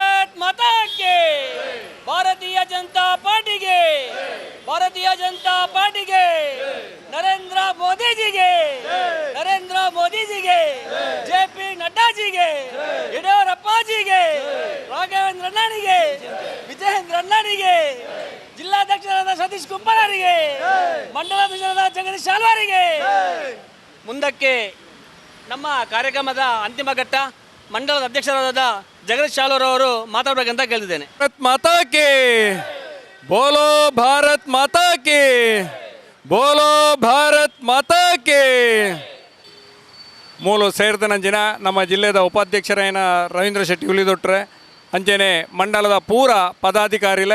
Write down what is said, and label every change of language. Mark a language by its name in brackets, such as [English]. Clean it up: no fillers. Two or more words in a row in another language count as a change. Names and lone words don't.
[Kannada] ಭಾರತೀಯ ಜನತಾ ಪಾರ್ಟಿಗೆ, ಭಾರತೀಯ ಜನತಾ ಪಾರ್ಟಿಗೆ, ನರೇಂದ್ರ ಮೋದಿಜಿಗೆ, ನರೇಂದ್ರ ಮೋದಿಜಿಗೆ, JP ನಡ್ಡಾಜಿಗೆ, ಯಡಿಯೂರಪ್ಪಾಜಿಗೆ, ರಾಘವೇಂದ್ರ ಅಣ್ಣನಿಗೆ, ವಿಜಯೇಂದ್ರ ಅಣ್ಣನಿಗೆ, ಜಿಲ್ಲಾಧ್ಯಕ್ಷರಾದ ಸತೀಶ್ ಕುಂಬಾರರಿಗೆ, ಮಂಡಲಾಧ್ಯಕ್ಷರಾದ ಜಗದೀಶ್ ಶಾಲ್ವಾರಿಗೆ. ಮುಂದಕ್ಕೆ ನಮ್ಮ ಕಾರ್ಯಕ್ರಮದ ಅಂತಿಮ ಘಟ್ಟ ಮಂಡಲದ ಅಧ್ಯಕ್ಷರಾದ ಜಗದೀಶ್ ಶಾಲೂರ್ ಅವರು ಮಾತಾಡಬೇಕಂತ ಕೇಳಿದ್ದೇನೆ. [Hindi] भारत माता के बोलो, भारत माता के बोलो, भारत माता के. [Tulu] ಮೂಲು ಸೇರಿದನಂಜಿನ ನಮ್ಮ ಜಿಲ್ಲೆಯ ಉಪಾಧ್ಯಕ್ಷರಾಯನ ರವೀಂದ್ರ ಶೆಟ್ಟಿ ಉಳಿದೊಟ್ರೆ ಅಂಚೆನೆ ಮಂಡಲದ ಪೂರ ಪದಾಧಿಕಾರಿಲೆ,